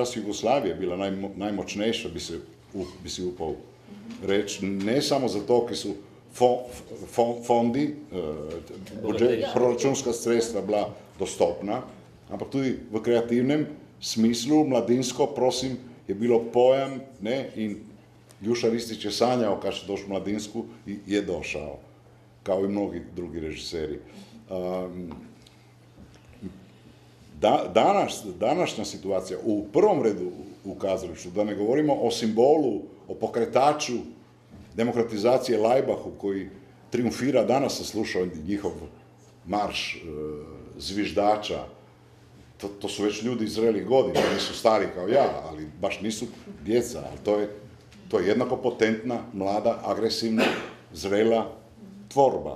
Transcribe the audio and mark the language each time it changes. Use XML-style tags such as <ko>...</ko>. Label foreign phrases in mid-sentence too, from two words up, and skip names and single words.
<sl>času Jugoslavije bila najmočnejša, bi si upal reči, ne samo zato, ki so fondi, proračunska sredstva bila dostopna, ampak tudi v kreativnem smislu, mladinsko, prosim, je bilo pojam, ne, in</sl> <hr>Ljuša Ristić je sanjao kad će doći mladinsku i je došao, kao i mnogi drugi režiseri. Današnja situacija, u prvom redu u kazalištu, da ne govorimo o simbolu, o pokretaču demokratizacije Lajbahu, koji triumfira, danas sam slušao njihov marš zviždača, to su već ljudi zrelih godina, nisu stari kao ja, ali baš nisu djeca, ali to je jednako potentna, mlada, agresivna, zrela tvorba.</hr>